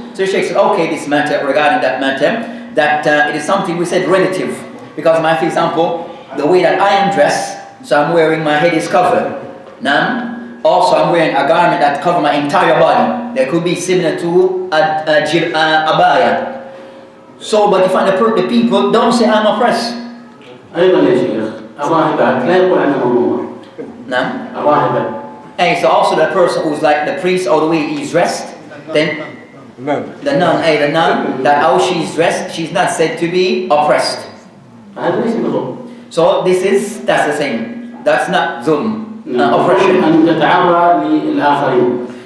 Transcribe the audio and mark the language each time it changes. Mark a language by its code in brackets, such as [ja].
[en] So the Shaykh said, okay, this matter regarding that matter, that it is something we said relative, because for example, the way that I am dressed, so I'm wearing my head is covered. Now, also I'm wearing a garment that covers my entire body. That could be similar to a abaya. So, but if the people don't say I'm oppressed. [ar] أيضا يا شيخ الراهبات لا يقول عنها مظلومة. نعم. الراهبة. [en] Hey, so also the person who's like the priest or the way he's dressed, then the nun, that how she's dressed, she's not said to be oppressed. So that's the same. That's not zulm, oppression.